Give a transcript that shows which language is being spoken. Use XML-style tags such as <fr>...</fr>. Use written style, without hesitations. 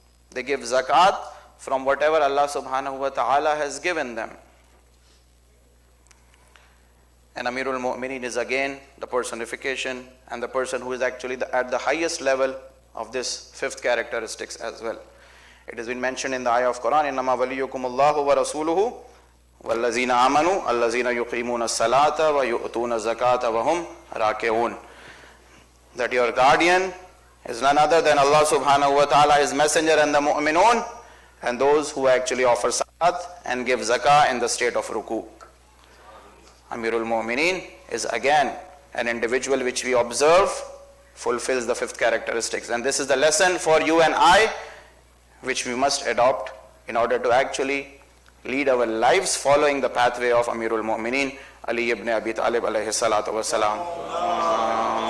<en>They give zakat from whatever Allah subhanahu wa ta'ala has given them. And Amirul Mu'mineen is again the personification and the person who is actually at the highest level of this fifth characteristics as well. It has been mentioned in the ayah of Quran,</en> <ar>إِنَّمَا وَلِيُّكُمُ اللَّهُ وَرَسُولُهُ وَالَّذِينَ آمَنُوا الَّذِينَ يُقِيمُونَ الصَّلَاةَ وَيُؤْتُونَ الزَّكَاةَ وَهُمْ رَاكِعُونَ.</ar> <en>That your guardian is none other than Allah subhanahu wa ta'ala, His messenger and the mu'minun, and those who actually offer salat. and give zakah in the state of ruku. Amirul Mu'mineen is again an individual which we observe fulfills the fifth characteristics, and this is the lesson for you and I which we must adopt in order to actually lead our lives following the pathway of Amirul Mu'mineen Ali ibn Abi Talib alayhi salatu wa salam.</en>